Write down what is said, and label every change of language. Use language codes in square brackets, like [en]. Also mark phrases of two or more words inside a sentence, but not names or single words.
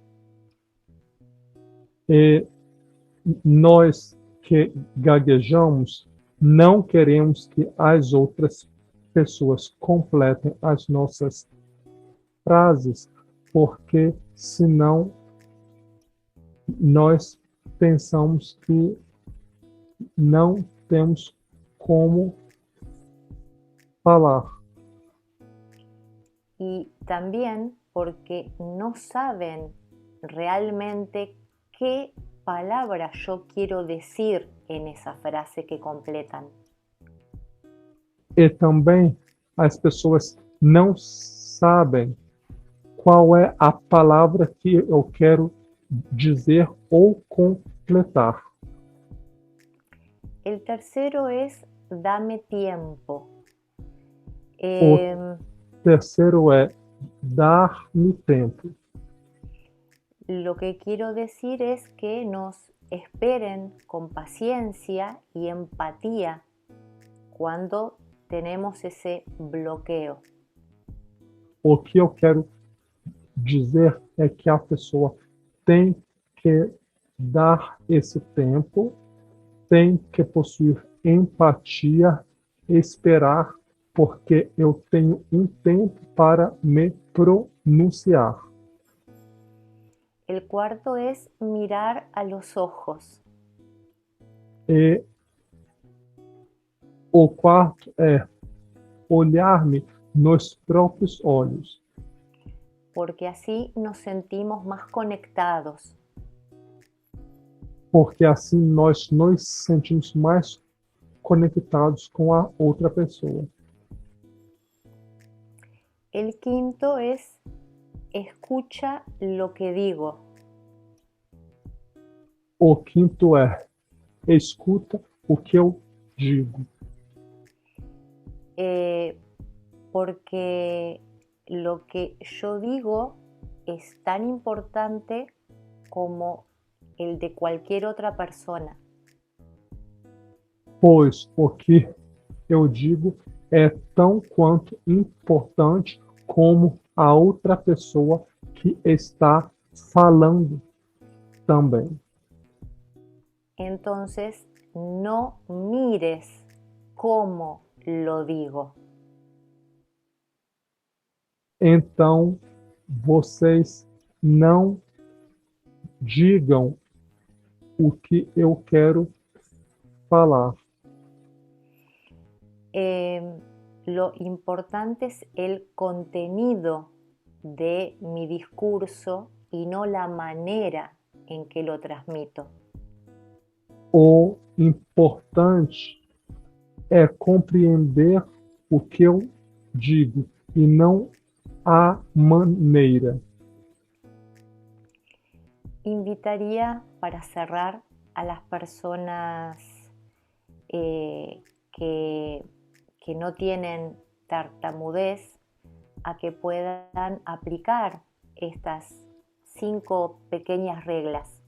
[pt] E nós que gaguejamos não queremos que as outras pessoas completem as nossas frases, porque senão nós pensamos que não temos como falar. [es] Y también porque no saben realmente qué palabra yo quiero decir en esa frase que completan. [pt] E também as pessoas não sabem qual é a palavra que eu quero dizer ou completar. [es] El tercero es dame tiempo. [pt] O terceiro é dar-me tempo. [es] Lo que quiero decir es que nos esperen con paciencia y empatía cuando tenemos ese bloqueo. [pt] O que eu quero dizer é que a pessoa tem que dar esse tempo, tem que possuir empatia, esperar, porque eu tenho um tempo para me pronunciar. [es] El cuarto es mirar a los ojos. [pt] E o quarto é olhar-me nos próprios olhos, [es] porque así nos sentimos más conectados. [pt] porque assim nós nos sentimos mais conectados com a outra pessoa. [es] El quinto es escucha lo que digo. [pt] O quinto é escuta o que eu digo, [es] Porque lo que yo digo es tan importante como el de cualquier otra persona. [pt] pois o que eu digo é tão quanto importante como a outra pessoa que está falando também. [es] Entonces, no mires cómo lo digo. [pt] Então, vocês não digam o que eu quero falar. [es] Lo importante es el contenido de mi discurso y no la manera en que lo transmito. [pt] O importante é compreender o que eu digo e não a maneira. [es] Invitaría para cerrar a las personas que no tienen tartamudez a que puedan aplicar estas 5 pequeñas reglas.